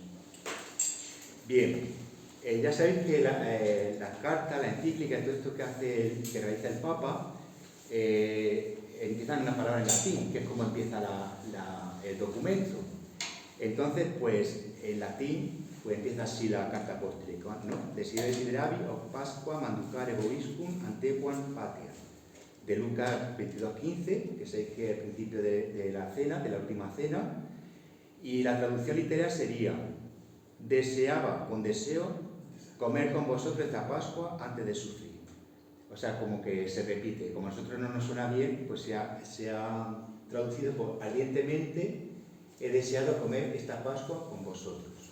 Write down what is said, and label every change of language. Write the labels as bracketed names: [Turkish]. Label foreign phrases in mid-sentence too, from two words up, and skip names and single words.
[Spanish] Bien, ya sabéis que la carta, la encíclica, todo esto que realiza el Papa, empieza en una palabra en latín, que es como empieza el documento. Entonces, pues, en latín, pues empieza así la carta apostólica, ¿no? [Latin] Desiderio Desideravi of Pasqua manducare vobiscum antequam patria. [Spanish] De Lucas 22:15, que sabéis que es el principio de la cena, de la última cena, y la traducción literaria sería: deseaba con deseo comer con vosotros esta Pascua antes de sufrir. O sea, como que se repite, como a nosotros no nos suena bien, pues se ha traducido por ardientemente he deseado comer esta Pascua con vosotros.